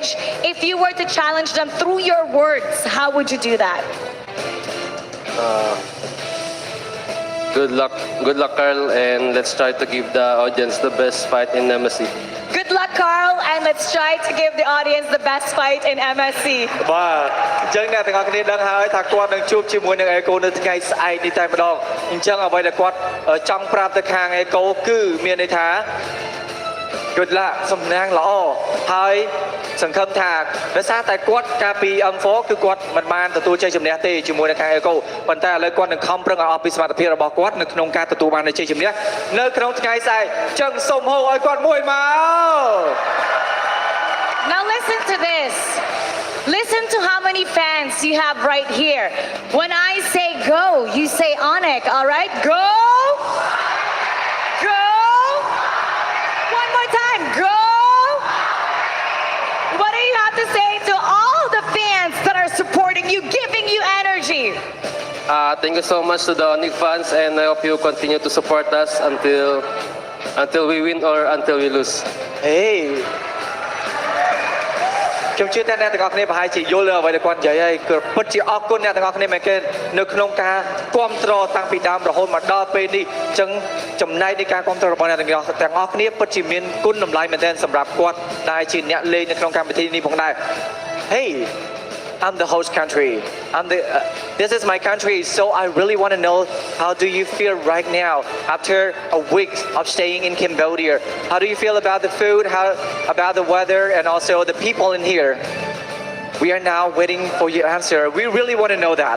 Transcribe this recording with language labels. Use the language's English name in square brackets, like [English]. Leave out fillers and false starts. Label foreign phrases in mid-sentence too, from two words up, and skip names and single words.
[English] If you were to challenge them through your words, how would you do that? Good luck, Carl, and let's try to give the audience the best fight in MSC. Good luck, Carl, and let's try to give the audience the best fight in MSC. [Khmer] បាទអញ្ចឹងអ្នកទាំងអស់គ្នាដឹងហើយថាគាត់នឹងជួបជាមួយនឹងអេកូនៅថ្ងៃស្អែកនេះតែម្ដងអញ្ចឹងអ្វីដែលគាត់ចង់ប្រាប់ទៅខាងអេកូគឺមានន័យថា [English] Good luck [Khmer] សំណាងល្អហើយសង្ឃឹមថាដោយសារតែគាត់កាលពី M4 គឺគាត់មិនបានទទួលជ័យជំនះទេជាមួយនឹងខាងអេកូប៉ុន្តែឥឡូវគាត់នឹងខំប្រឹងឲ្យអស់ពីសមត្ថភាពរបស់គាត់នៅក្នុងការទទួលបានជ័យជំនះនៅក្នុងថ្ងៃស្អែកអញ្ចឹងសូមហៅឲ្យគាត់មួយមក [English] Now listen to this. Listen to how many fans you have right here. When I say go, you say ONIC, all right? Go! Go! One more time, go! What do you have to say to all the fans that are supporting you, giving you energy? Thank you so much to the ONIC fans, and I hope you continue to support us until we win or until we lose. [Khmer] Hey! ខ្ញុំជឿថាអ្នកទាំងអស់គ្នាប្រហែលជាយល់អ្វីដែលគាត់និយាយហើយគឺពិតជាអរគុណអ្នកទាំងអស់គ្នាមែនទេនៅក្នុងការគ្រប់គ្រងតាំងពីដើមរហូតមកដល់ពេលនេះអញ្ចឹងចំណែកនៃការគ្រប់គ្រងរបស់អ្នកទាំងអស់គ្នាពិតជាមានគុណតម្លៃមែនទែនសម្រាប់គាត់ដែលជាអ្នកលេងនៅក្នុងកម្មវិធីនេះផងដែរ [English] Hey I'm the host country. This is my country, so I really want to know how do you feel right now after a week of staying in Cambodia? How do you feel about the food, about the weather, and also the people in here? We are now waiting for your answer. We really want to know that.